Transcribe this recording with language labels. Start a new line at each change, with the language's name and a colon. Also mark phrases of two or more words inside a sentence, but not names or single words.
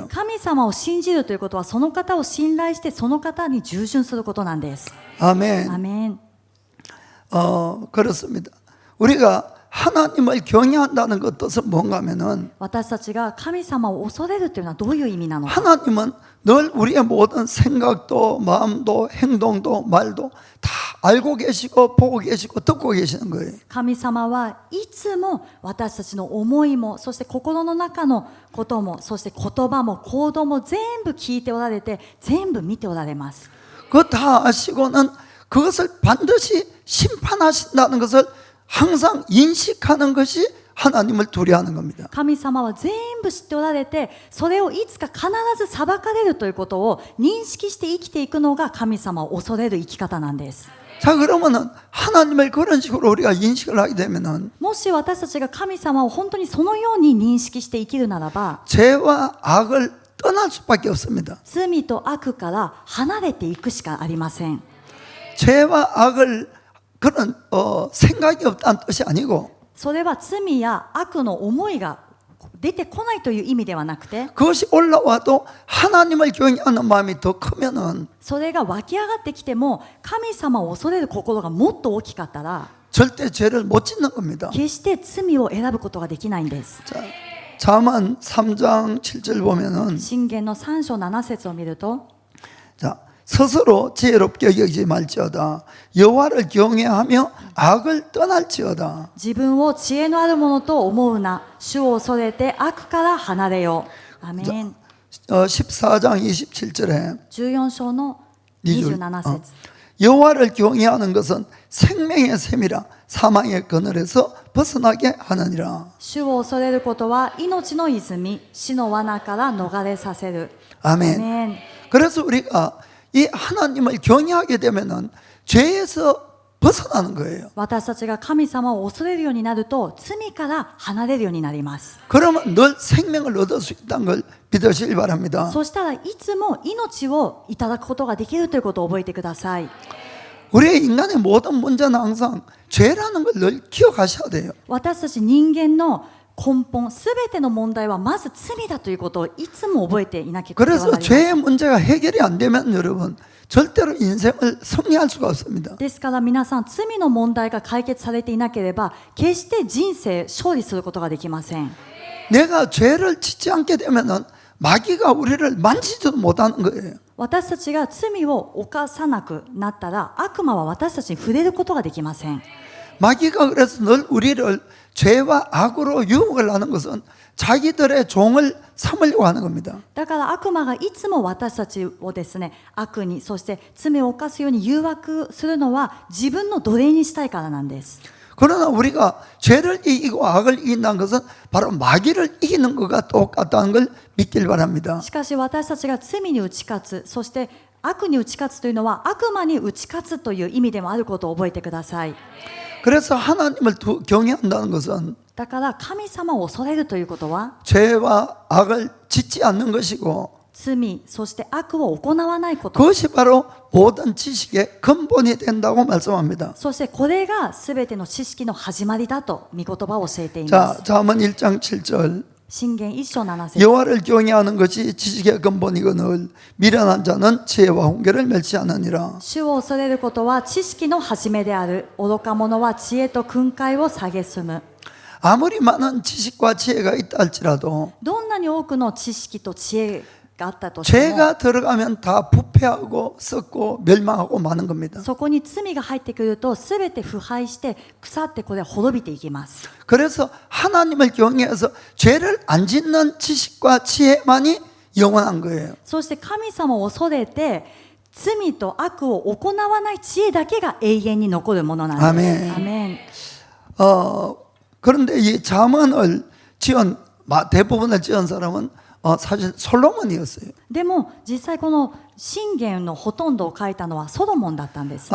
Japanese: 神様を信じるということは、その方を信頼してその方に従順することなんです。
Korean: 아멘.
Japanese: アメン。
Korean: 그렇습니다. 우리가 하나님을 경외한다는 것 뜻은 뭔가 하면은
Japanese: 私たちが神様を恐れるというのはどういう意味なのか。
Korean: 하나님은 늘 우리의 모든 생각도 마음도 행동도 말도 다 알고 계시고 보고 계시고 듣고 계시는 거예요.
Japanese: 神様はいつも私たちの思いも、そして心の中のことも、そして言葉も行動も全部聞いておられて、全部見ておられます。
Korean: 그거 다 아시고는 그것을 반드시 심판하신다는 것을 항상 인식하는 것이 하나님을 두려워하는 겁니다.
Japanese: 神様は全部知っておられて、それをいつか必ず裁かれるということを認識して生きていくのが神様を恐れる生き方なんです。
Korean: 자 그러면은 하나님을 그런 식으로 우리가 인식을 하게 되면은
Japanese: もし私たちが神様を本当にそのように認識して生きるならば、
Korean: 죄와 악을 떠날 수밖에 없습니다.
Japanese: 罪と悪から離れていくしかありません。
Korean: 죄와 악을 그런 생각이 없다는 뜻이 아니고
Japanese: それは罪や悪の思いが出てこないという意味ではなくて、
Korean: 그것이 올라와도 하나님을 경외하는 마음이 더 크면은
Japanese: それが湧き上がってきても神様を恐れる心がもっと大きかったら
Korean: 절대 죄를 못 짓는 겁니다.
Japanese: 決して罪を選ぶことができないんです。
Korean: 자, 잠언 3장 7절 보면은
Japanese: 箴言の3章7節を見ると、
Korean: 자, 스스로 지혜롭게 여기지 말지어다. 여호와를 경외하며 악을 떠날지어다.
Japanese: 自分を知恵のあるものと思うな、主を恐れて悪から離れよう。アメン。
Korean: 14장 27절에
Japanese: 14 章の27節、
Korean: 여호와를 경외하는 것은 생명의 샘이라 사망의 그늘에서 벗어나게 하느니라.
Japanese: 主を恐れることは命の泉、死の罠から逃れさせる。
Korean: 아멘.
Japanese: アメン。
Korean: 그래서 우리가 이 하나님을 경외하게 되면은 죄에서 벗어나는 거예요.
Japanese: 私たちが神様を恐れるようになると罪から離れるようになります。
Korean: 그러면 늘 생명을 얻을 수 있다는 걸 믿으시길 바랍니다.
Japanese: そしたらいつも命をいただくことができるということを覚えてください。
Korean: 우리의 인간의 모든 문제는 항상 죄라는 걸 늘 기억하셔야 돼요.
Japanese: 私たち人間の根本、すべての問題はまず罪だということをいつも覚えていなきゃいけない。
Korean: 그래서 죄의 문제가 해결이 안 되면 여러분 절대로 인생을 승리할 수가 없습니다.
Japanese: ですから皆さん、罪の問題が解決されていなければ決して人生勝利することができません。
Korean: 내가 죄를 짓지 않게 되면은 마귀가 우리를 만지지도 못하는 거예요.
Japanese: 私たちが罪を犯さなくなったら悪魔は私たちに触れることができません。
Korean: 마귀가 그래서 늘 우리를 죄와 악으로 유혹을 하는 것은 자기들의 종을 삼으려고 하는 겁니다.
Japanese: だから悪魔がいつも私たちをですね、悪に、そして罪を犯すように誘惑するのは自分の奴隷にしたいからなんです。
Korean: 그러나 우리가 죄를 이기고 악을 이긴다는 것은 바로 마귀를 이기는 것과 똑같다는 걸 믿길 바랍니다.
Japanese: しかし私たちが罪に打ち勝つ、そして悪に打ち勝つというのは悪魔に打ち勝つという意味でもあることを覚えてください。
Korean: 그래서 하나님을 경외한다는 것은
Japanese: だから神様を恐れるということは
Korean: 죄와 악을 짓지 않는 것이고
Japanese: 罪、そして悪を行わないこと。
Korean: 그것이 바로 모든 지식의 근본이 된다고 말씀합니다.
Japanese: そしてこれが全ての知識の始まりだと御言葉を教えていま
Korean: 자,
Japanese: す。
Korean: 잠언 1장 7절
Japanese: 箴言1章7節
Korean: 여호와를 경외하는 것이 지식의 근본이거늘 미련한 자는 지혜와 훈계를 멸시하느니라.
Japanese: 主を恐れることは知識の始めである。愚か者は知恵と訓戒を蔑む。
Korean: 아무리 많은 지식과 지혜가 있다 할지라도
Japanese: どんなに多くの知識と知恵があったとしても
Korean: 죄가 들어가면 다 부패하고 썩고 멸망하고 마는 겁니다.
Japanese: そこに罪が入ってくると全て腐敗して腐ってこれは滅びていきます。
Korean: 그래서 하나님을 경외해서 죄를 안 짓는 지식과 지혜만이 영원한 거예요.
Japanese: そして神様を恐れて罪と悪を行わない知恵だけが永遠に残るものなんです。
Korean: 아멘.
Japanese: アメン。
Korean: 그런데 이 잠언을 대부분을 지은 사람은 사실 솔로몬이었어요.
Japanese: でも実際この箴言のほとんどを書いたのはソロモンだったんですね。